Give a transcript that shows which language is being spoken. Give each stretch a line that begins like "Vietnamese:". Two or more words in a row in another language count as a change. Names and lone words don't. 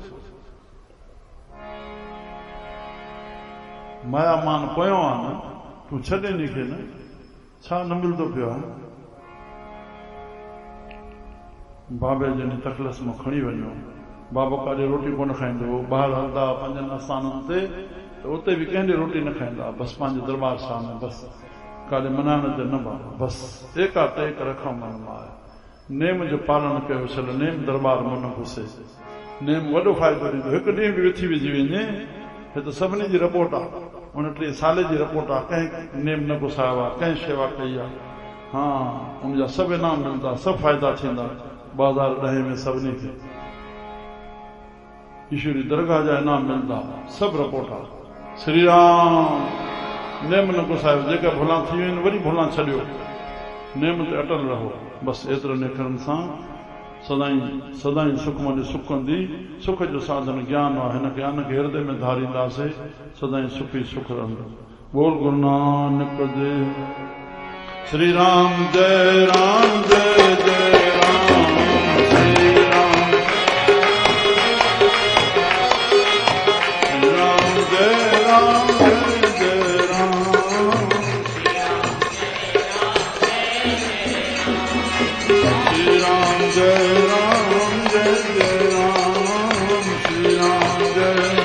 Sindhi: माया मान पोयों आहे न, तूं छॾे नी खे न, छा न मिलंदो पियो आहे? बाबे जन तकलस में खणी वञो, बाबो काॾे रोटी कोन खाईंदो, ॿाहिरि हलंदा 5 आस्थाननि ते त उते बि कंहिं रोटी न खाईंदा, बसि पंहिंजे दरबार सां बसि काॾे मनाइण ते न बा, बसि
Punjabi: एका टेक रखो मन माए।
Sindhi: नेम जो पालन कयो, छल नेम दरबार मन घुसे। नेम वॾो फ़ाइदो ॾींदो। हिकु ॾींहुं बि विथी विझी वञे, हे त सभिनी जी रिपोर्ट आहे, 29 साल जी रिपोर्ट आहे। कंहिं नेम न घुसायो आहे, कंहिं शेवा कई आहे, हा उनजा सभु इनाम मिलंदा, सभु फ़ाइदा थींदा 2010 में सभिनी खे। ईश्वरी दरगाह जा इनाम मिलंदा, सभु रिपोर्ट आहे। श्री राम नेम न घुसायो, जेका भुलां थी वियूं आहिनि वरी भुलां छॾियो, नेम ते अटल रहो। बसि एतिरे निकरण सां सदाई सदाई सुख मन सुख कंदी। सुख जो साधन ज्ञान आहे, हिन ज्ञान खे हृदय में धारींदासीं, सदाई सुखी सुख रहंदो। बोल गुरु नानक देव। श्री राम जय राम जय जय राम, श्री राम जय राम जय जय राम, श्री राम जय राम जय जय राम, श्री राम जय,